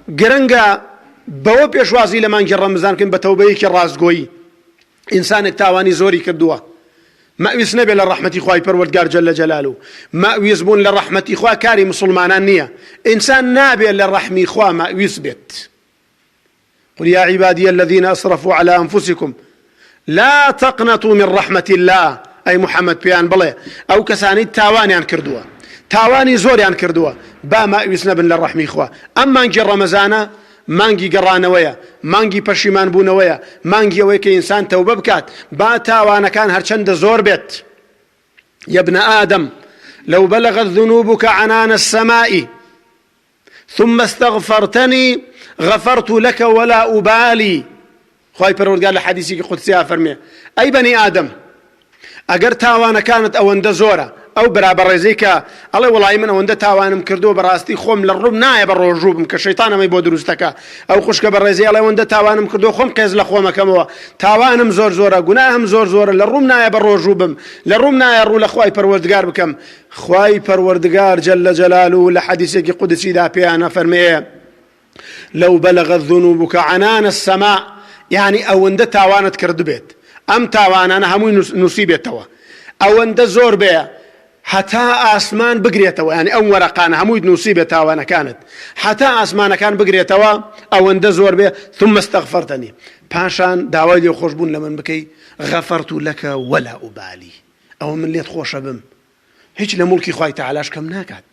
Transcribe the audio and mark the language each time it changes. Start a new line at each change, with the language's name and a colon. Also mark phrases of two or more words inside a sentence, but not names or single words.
Central Kurdish: گرنگە بەوە پێشوازی لە مانگی ڕەمەزانکەین بە تەوبەیەکی ڕاستگۆیی. ئینسانێک تاوانی زۆری کردووە، مەویست نەبێت لە ڕەحمەتی خوای پەروەردگار
Arabic: جەلە جەلالوو،
Central Kurdish: مەویست بوون لە ڕەحمەتی خوا کاری مسلمانان نییە. ئینسان نابێت لە ڕەحمی خوا مەویست بێت.
Arabic: قل يا عبادي الذين أسرفوا على أنفسكم لا تقنطوا من رحمة الله.
Central Kurdish: أي محمد بيان بڵێ ئەو کەسانی تاوانیان کردووە، تاوانی زۆریان کردووە، با مەویست نەبن لە ڕەحمی خوا. ئەم مانگی ڕەمەزانە مانگی گەڕانەوەیە، مانگی پەشیمان بوونەوەیە، مانگی ئەوەیە کە ئینسان تەوبە بکات با تاوانەکان هەرچەندە زۆر بێت.
Arabic: يا ابن آدم لو بلغت ذنوبك عنان السماء ثم استغفرتني غفرت لك ولا أبالي.
Central Kurdish: خواهی پەروەردگار لە حەدیثی قودسیە فەرمێ ئەی
Arabic: بەنی ئادەم
Central Kurdish: ئەگەر تاوانەکانت ئەوەندە زۆرە، ئەو بەرابەڕێزەی کە ئەڵێ وەڵی من ئەوەندە تاوانم کردووە بەڕاستی خۆم لە ڕووم نایە بە ڕۆژوو بم کە شەیتان ئەمەی بۆ دروستەکە. ئەو خوشکە بەڕێزەی ئەڵێ ئەوەندە تاوانم کردووە خۆم قێز لە خۆمەکەمەوە، تاوانم زۆر زۆرە، گوناهم زۆر زۆرە، لە ڕووم نایە بە ڕۆژوو بم، لە ڕووم نایە ڕوو لە خوای پەروەردگار بکەم. خوای پەروەردگار
Arabic: جەلە جەلالوو
Central Kurdish: لە حەدیثێکی قودسیدا پێیانە فەرمێ
Arabic: لو بلغت ذنوبك عنان السماء،
Central Kurdish: يعني ئەوەندە تاوانت کرد بێت، ئەم تاوانانە هەمووی نووسی بێتەوە، ئەوەندە زۆر بێ حتا ئاسمان بگرێتەوە، يعني ئەم وەرەقانە هەمووی نووسی بێت تاوانەکانت، حتا ئاسمانەکان بگرێتەوە، ئەوەندە زۆر بێ.
Arabic: ثم استغفرتني،
Central Kurdish: پاشان داوای لێ خۆشبوون لە من بکەی،
Arabic: غەفەرت لەکە وەلا ئوبالی،
Central Kurdish: ئەوە من لێت خۆشە بم، هیچ لە موڵکی خوای تەعالاش کەم ناکات.